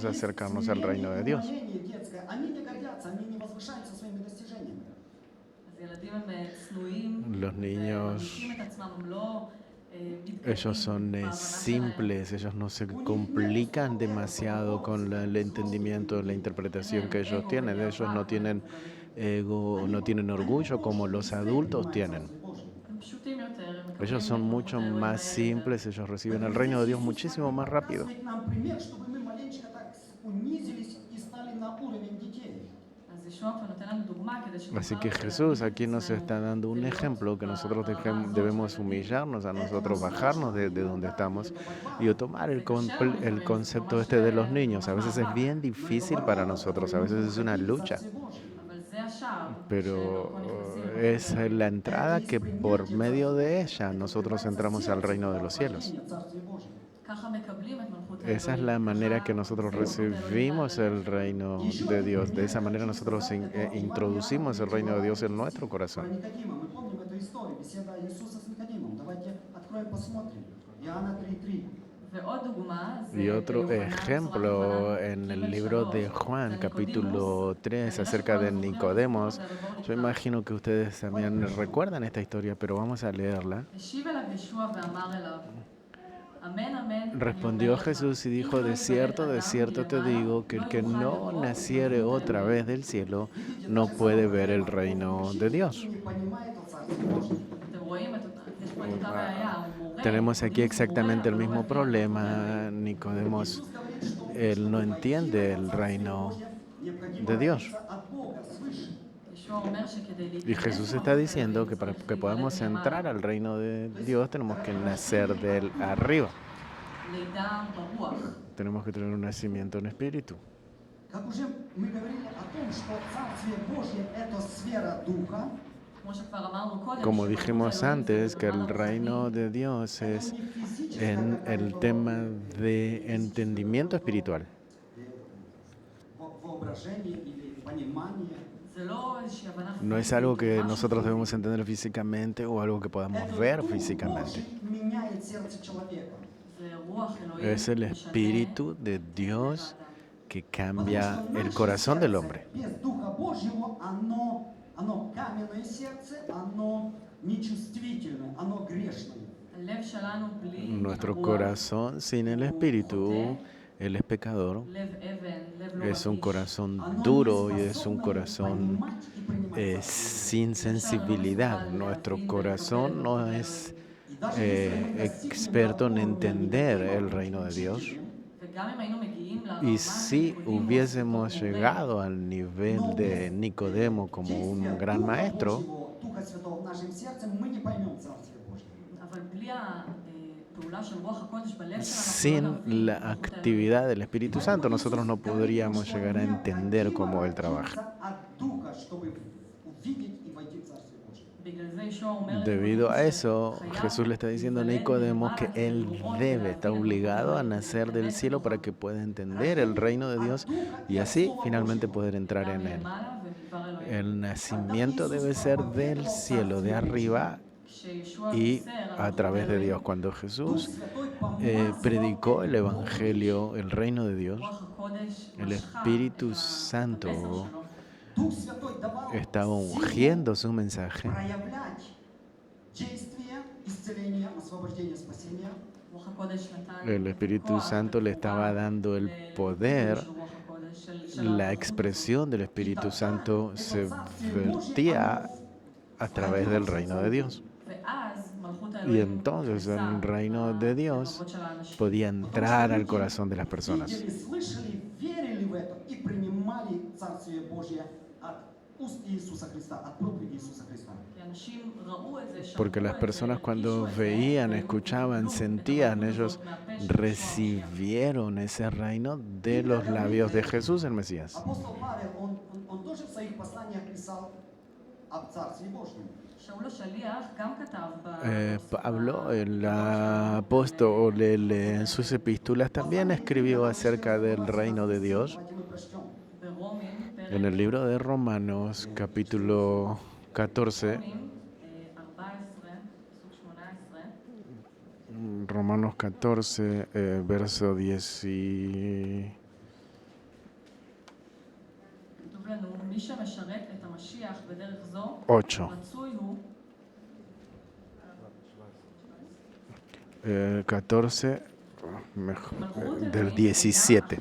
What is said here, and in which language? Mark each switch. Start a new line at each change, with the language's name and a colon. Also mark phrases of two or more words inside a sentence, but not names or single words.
Russian: Есть
Spanish: acercarnos al reino de Dios.
Russian: смирение детское. Они не гордятся, они не возвышаются своими достижениями.
Hebrew: אז ילדים הם צנועים,
Spanish: Los niños,
Hebrew: ומרגישים את עצמם, הם לא
Spanish: ellos son
Hebrew: בהבנה שלהם.
Spanish: simples, ellos no se complican demasiado con el entendimiento, la interpretación que ellos tienen. Ellos no tienen ego, no tienen orgullo como los adultos tienen.
Hebrew: הם פשוטים יותר, הם
Spanish: Ellos
Hebrew: מקבלים
Spanish: son
Hebrew: את
Spanish: mucho
Hebrew: האלוהים
Spanish: más
Hebrew: האלה.
Spanish: simples, ellos reciben el reino de Dios muchísimo más rápido.
Russian: Показывает нам пример, чтобы мы маленечко так унизились и стали на уровень детей.
Hebrew: אז ישוע פה נותן לנו דוגמה כדי שנוכל
Spanish: Así que
Hebrew: להבין
Spanish: Jesús
Hebrew: את
Spanish: aquí nos
Hebrew: עצמנו.
Spanish: está dando un ejemplo que nosotros debemos humillarnos a nosotros, bajarnos de donde estamos y tomar el concepto este de los niños. A veces es bien difícil para nosotros, a veces es una lucha,
Hebrew: אבל זה השער,
Spanish: pero
Hebrew: שדרכו נכנסים.
Spanish: es la entrada que por medio de ella nosotros entramos al reino de los cielos.
Russian: Царствие Божие.
Hebrew: ככה מקבלים את מלכות
Spanish: Esa es la manera que nosotros recibimos el reino de Dios. De esa manera nosotros introducimos el reino de Dios en nuestro
Russian: Про
Spanish: corazón.
Russian: Никодима. Мы помним эту историю, беседа Иисуса с Никодимом. Давайте откроем, посмотрим. Иоанна 3:3.
Hebrew: ועוד דוגמה, זה
Spanish: Y otro
Hebrew: ביוחנן,
Spanish: ejemplo
Hebrew: צורת
Spanish: en el
Hebrew: יוחנן,
Spanish: libro de
Hebrew: ג' 3,
Spanish: Juan,
Hebrew: זה
Spanish: capítulo 3, acerca de Nicodemos. Yo imagino que ustedes también recuerdan esta historia, pero vamos a leerla.
Hebrew: השיב אליו ישוע ואמר אליו, אמן אמן, אני
Spanish: Respondió
Hebrew: אומר לך,
Spanish: Jesús y
Hebrew: אם
Spanish: dijo,
Hebrew: לא
Spanish: de
Hebrew: ייוולד
Spanish: cierto, de
Hebrew: אדם
Spanish: cierto te
Hebrew: מלמעלה,
Spanish: digo, que el
Hebrew: לא
Spanish: que
Hebrew: יוכל
Spanish: no
Hebrew: לראות
Spanish: naciere
Hebrew: מלכות
Spanish: otra
Hebrew: האלוהים.
Spanish: vez del cielo no puede ver el reino de Dios.
Russian: Не понимает о Царстве Божьем.
Hebrew: אתם רואים, יש פה את אותה בעיה, הוא מורה.
Spanish: Tenemos aquí
Hebrew: ניקודמוס
Spanish: exactamente el
Hebrew: מורה,
Spanish: mismo
Hebrew: אבל לא מבין.
Spanish: problema. Nicodemos,
Russian: Иисус говорит, что
Spanish: él no entiende el reino
Russian: необходимо
Spanish: de Dios.
Russian: родиться от Бога, свыше.
Hebrew: ישוע אומר שכדי
Spanish: Y
Hebrew: להיכנס
Spanish: Jesús
Hebrew: למלכות
Spanish: está diciendo
Hebrew: האלוהים
Spanish: que para
Hebrew: צריך
Spanish: que podamos
Hebrew: להיוולד
Spanish: entrar
Hebrew: מלמעלה.
Spanish: al reino de Dios tenemos que nacer del arriba.
Hebrew: לידה ברוח.
Spanish: Tenemos que tener un nacimiento en espíritu.
Russian: Как уже мы говорили о том, что Царствие Божье – это сфера Духа,
Hebrew: כמו שכבר אמרנו קודם,
Spanish: Como
Hebrew: שמלכות
Spanish: dijimos
Hebrew: האלוהים
Spanish: antes,
Hebrew: זה
Spanish: que el
Hebrew: בדבר
Spanish: reino
Hebrew: הרוחני.
Spanish: de Dios
Russian: это
Spanish: es
Russian: не физическое
Spanish: en el
Russian: какое-то,
Spanish: tema de entendimiento espiritual.
Russian: воображение или понимание.
Hebrew: זה לא איזושהי הבנה
Spanish: No es
Hebrew: פיזית,
Spanish: algo que
Hebrew: משהו
Spanish: nosotros
Hebrew: פיזי.
Spanish: debemos entender físicamente o algo que podamos
Russian: Это
Spanish: ver
Russian: Дух
Spanish: físicamente.
Russian: Божий меняет сердце человека.
Hebrew: זה רוח אלוהים
Spanish: Es el
Hebrew: משנה
Spanish: espíritu de Dios
Hebrew: את האדם.
Spanish: que
Russian: Потому
Spanish: cambia
Russian: что
Spanish: el
Russian: наше
Spanish: corazón del
Russian: сердце
Spanish: hombre.
Russian: без Духа Божьего, оно каменное сердце, оно нечувствительное, оно грешное.
Hebrew: הלב שלנו בלי
Spanish: Nuestro
Hebrew: הרוח,
Spanish: corazón sin el espíritu, él es pecador.
Hebrew: לב אבן, לב לא
Spanish: Es un
Hebrew: רגיש.
Spanish: corazón
Russian: Оно
Spanish: duro
Russian: не
Spanish: y es un
Russian: способно
Spanish: corazón
Russian: понимать и принимать
Spanish: sin sensibilidad. Nuestro corazón no es
Russian: И даже если мы достигнем
Spanish: experto en
Russian: такого уровня
Spanish: entender
Russian: веры,
Spanish: el reino de Dios.
Hebrew: וגם אם היינו מגיעים
Spanish: Y
Hebrew: לרמה
Spanish: si
Hebrew: של ניקודימוס
Spanish: hubiésemos
Hebrew: בתור מורה,
Spanish: llegado al nivel de Nicodemo como un gran
Russian: Духа
Spanish: maestro,
Russian: Божьего, Духа Святого в нашем сердце, мы не поймем Царствие Божье.
Hebrew: אבל בלי הפעולה של רוח הקודש בלב שלנו, אנחנו לא
Spanish: sin
Hebrew: נבין
Spanish: la
Hebrew: מלכות האלוהים.
Spanish: actividad del Espíritu Santo, nosotros no podríamos llegar a entender cómo Él trabaja.
Russian: От Духа, чтобы увидеть и войти в Царствие Божье.
Hebrew: בגלל זה ישוע אומר
Spanish: Debido a
Hebrew: לניקודמוס
Spanish: eso,
Hebrew: שחייב
Spanish: Jesús le está diciendo a Nicodemo que él debe, está obligado a nacer del cielo para que pueda entender el reino de Dios y así finalmente poder entrar en él. El nacimiento debe ser del cielo, de arriba y a través de Dios. Cuando Jesús predicó el Evangelio, el reino de Dios, el Espíritu Santo
Russian: Дух Святой давал
Spanish: estaba ungiendo su mensaje.
Russian: проявлять действие, исцеления, освобождения, спасения.
Spanish: El Espíritu Santo le estaba dando el poder, la expresión del Espíritu Santo se vertía a través del reino de Dios. Y entonces el reino de Dios podía entrar al corazón de las personas.
Russian: Видели, слышали, верили в это и принимали Царствие Божье от уст Иисуса Христа, от проповеди Иисуса Христа.
Spanish: Porque las personas cuando veían, escuchaban, sentían, ellos recibieron ese reino de los labios de Jesús, el Mesías.
Russian: Апостол Павел, он тоже в своих посланиях писал об Царстве Божьем.
Spanish: Pablo, el apóstol, en sus epístolas también escribió acerca del reino de Dios.
Russian: Давайте мы прочтем.
Spanish: En el libro de Romanos, capítulo 14, Romanos 14, verso 18.
Hebrew: כתוב לנו, מי שמשרת את המשיח בדרך זו, 8. רצוי הוא
Spanish: 14 del 17.